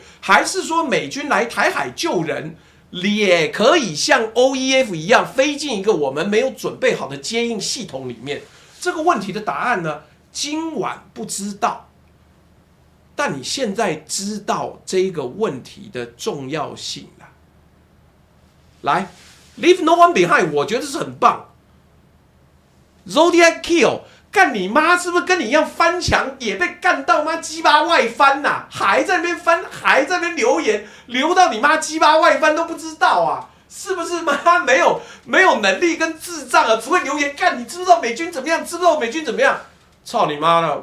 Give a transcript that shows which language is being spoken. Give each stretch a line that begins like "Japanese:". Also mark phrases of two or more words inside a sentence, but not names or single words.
Chinese: 還是說美軍來台海救人，也可以像 OEF 一樣飛進一個我們沒有準備好的接應系統裡面？這個問題的答案呢？今晚不知道，但你現在知道這個問題的重要性了。來 ，
English: Leave No One Behind，
Chinese: 我覺得是很棒。
English: Zodiac Kill，
Chinese: 幹你媽！是不是跟你一樣翻牆也被幹到媽雞巴外翻吶、啊？還在那邊翻，還在那邊留言，留到你媽雞巴外翻都不知道啊？是不是媽沒有能力跟智障啊？只會留言幹，你知不知道美軍怎麼樣？知不知道美軍怎麼樣？操你媽了！